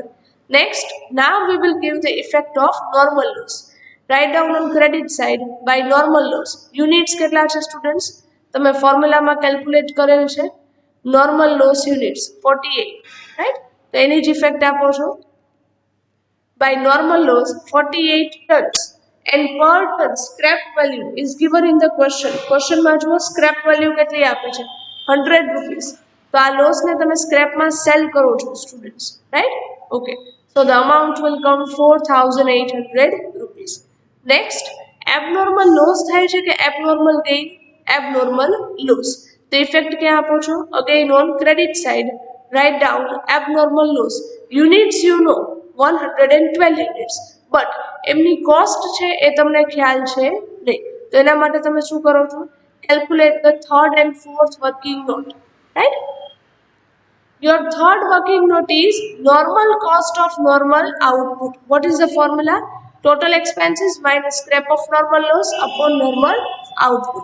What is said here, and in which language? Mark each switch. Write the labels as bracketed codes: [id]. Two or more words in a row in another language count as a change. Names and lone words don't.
[en] next, now we will give the effect of normal loss. write down on credit side by normal loss. [gu] યુનિટ્સ કેટલા છે સ્ટુડન્ટ્સ? તમે ફોર્મ્યુલામાં કેલ્ક્યુલેટ કરેલ છે. [en] normal loss units 48, right? [gu] તો એની જ ઇફેક્ટ આપો છો. [en] By normal loss 48 tons, and per ton scrap value is given in the question. [gu] Question માં જુઓ [en] scrap value [gu] કેટલી આપે છે? [en] 100 rupees. [gu] તો આ લોસ ને તમે સ્ક્રેપ માં સેલ કરો છો સ્ટુડન્ટ્સ, રાઈટ? ઓકે. [en] So the amount will come 4800 rupees. Next, abnormal loss [gu] થાય છે કે [en] abnormal gain? Abnormal loss. [gu] તો ઇફેક્ટ ક્યાં આપો છો? [en] Again on credit side, write down abnormal loss. Units you know 112 units, but [gu] એમની કોસ્ટ છે એ તમને ખ્યાલ છે નહીં. તો એના માટે તમે શું કરો છો? [en] calculate the third and fourth working note, right? your third working note is normal cost of normal output. what is the formula? total expenses minus scrap of normal loss upon normal output.